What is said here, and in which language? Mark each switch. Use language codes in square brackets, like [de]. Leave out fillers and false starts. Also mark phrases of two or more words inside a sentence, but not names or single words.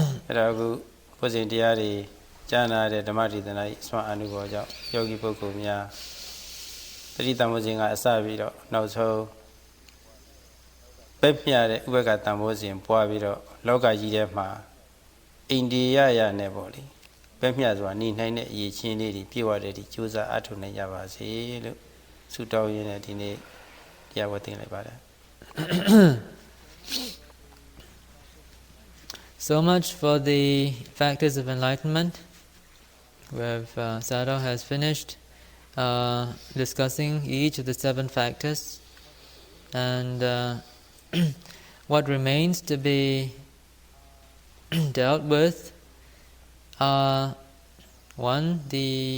[my] အဲ့ဒါအခုဘုဇင်တရားတွေကြားနာတဲ့ဓမ္မဒေသနာ၏ဆွမ်းအနုဘောကြောင့်ယောဂီပုဂ္ဂိုလ်များတတိတံဘောဇင်ကအစပြီးတော့နောက်ဆုံးပဲ့မြတဲ့ဥပက္ခတံဘောဇင်ပွားပြီးတော့လောကကြီးထဲမှာအိန္ဒိယရနဲ့ပေါ့လေပဲ့မြဆိုတာနေနိုင်တဲ့အရေးချင်းလေးတွေပြည့်ဝတဲ့ဒီကြိုးစားအထောက်နိုင်ကြပါစေလို့ဆုတောင်းရင်းနဲ့ဒီနေ့တရားဝတ်သင်လိုက်ပါတယ် [en] So much for the factors of enlightenment. Where Sayadaw has finished discussing each of the 7 factors, and what remains to be dealt with are 1, the